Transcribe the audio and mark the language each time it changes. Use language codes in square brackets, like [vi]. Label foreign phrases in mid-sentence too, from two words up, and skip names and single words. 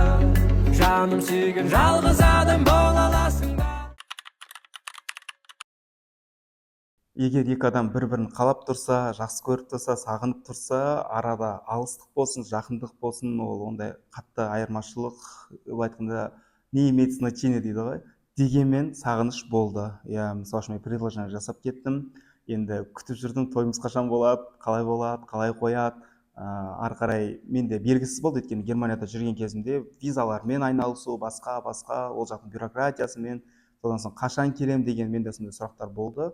[kk] Жаным сүйген жалғыз адам бола аласың ба? Егер екі адам бір-бірін қалап тұрса, жақсы көріп тұрса, сағынып тұрса, арада алыстық болсын, жақындық болсын, ол ондай қатты айырмашылық, айтқанда [ru] не имеет значение [kk] дейді ғой. Дегенмен сағыныш болды. Мысалы үшін мен предложение жасап кеттім. Енді күтіп жүрдім, тойымыз қашан болады, қалай қояды. Ары қарай менде белгісіз болды, өйткені Германияда жүрген кезімде визалармен айналысу, басқа, ол жақтың бюрократиясымен, содан соң қашан келем деген менде сондай сұрақтар болды.